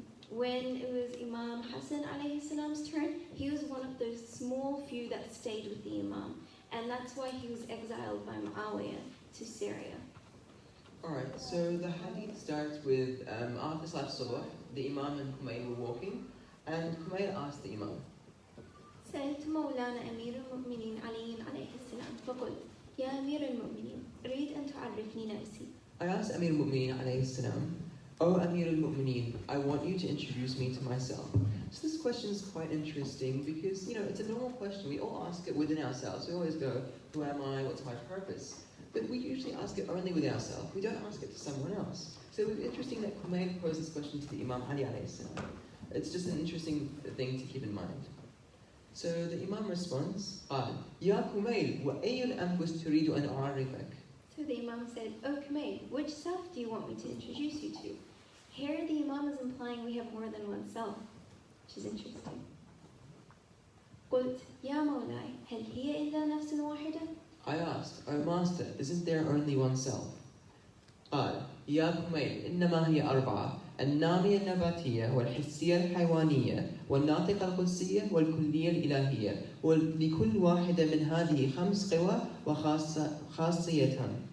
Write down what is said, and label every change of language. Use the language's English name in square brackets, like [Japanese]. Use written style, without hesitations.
[English] When it was Imam Hassan alayhi salam's turn, he was one of those small few that stayed with the Imam. And that's why he was exiled by Muawiyah to Syria. Alright, so the hadith starts with after Salat Subh, the Imam and Kumayl were walking, and Kumayl asked the Imam, [Arabic] سألت مولانا أمير المؤمنين علي عليه السلام فقلت يا أمير المؤمنين أريد أن تعرفني نفسي. [English] I asked Amir al-Mu'mineen alayhi salam, "Oh Amir al-Mu'mineen, I want you to introduce me to myself." So this question is quite interesting because, it's a normal question. We all ask it within ourselves. We always go, who am I? What's my purpose? But we usually ask it only within ourselves. We don't ask it to someone else. So it's interesting that Kumayl posed this question to the Imam Ali alayhi salam. It's just an interesting thing to keep in mind. So the Imam responds, [Arabic] قال يا كميل وأي الأنفس تريد أن أعرفك. [English] So the Imam said, "Oh Kumayl, which self do you want me to introduce you to?" Here the Imam is implying we have more than one self, which is interesting. [Arabic] قلت يا مولاي هل هي إلا نفس واحدة؟ [English] I asked, "O Master, isn't there only one self?" [Arabic] قال يا كميل إنما هي أربعة النامية النباتية والحسية الحيوانية والناطقة القدسية والكلية الإلهية ولكل واحدة من هذه 5 قوى وخاصيتها.